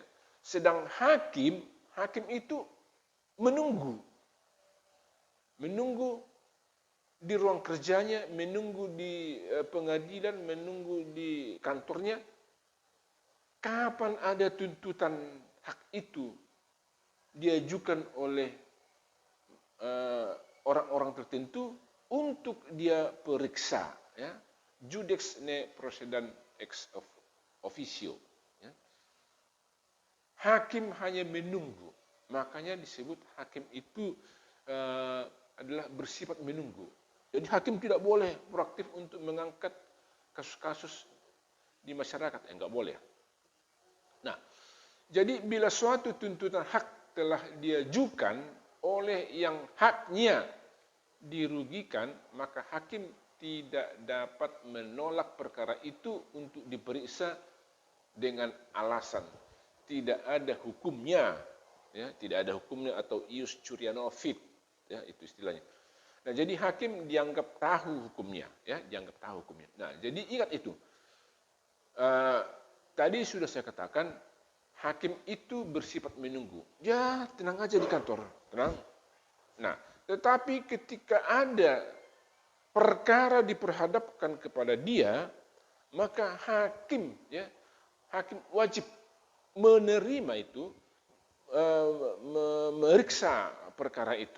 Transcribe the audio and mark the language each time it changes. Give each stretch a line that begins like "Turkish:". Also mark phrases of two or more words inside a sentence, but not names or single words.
Indonesian: Sedang hakim itu menunggu di ruang kerjanya, menunggu di pengadilan, menunggu di kantornya. Kapan ada tuntutan hak itu diajukan oleh orang-orang tertentu untuk dia periksa, ya,
Latin: judex ne procedant ex officio.
Indonesian: Ya. Hakim hanya menunggu, makanya disebut hakim itu adalah bersifat menunggu. Jadi hakim tidak boleh proaktif untuk mengangkat kasus-kasus di masyarakat, enggak boleh. Nah, jadi bila suatu tuntutan hak telah diajukan, oleh yang haknya dirugikan, maka hakim tidak dapat menolak perkara itu untuk diperiksa dengan alasan tidak ada hukumnya, ya, tidak ada hukumnya atau
Latin: ius curiano fit,
Indonesian: ya, itu istilahnya. Nah, jadi hakim dianggap tahu hukumnya, ya, dianggap tahu hukumnya. Nah, jadi ingat itu. Tadi sudah saya katakan, hakim itu bersifat menunggu. Ya, tenang aja di kantor, tenang. Nah, tetapi ketika ada perkara diperhadapkan kepada dia, maka hakim, ya, hakim wajib menerima itu, memeriksa perkara itu.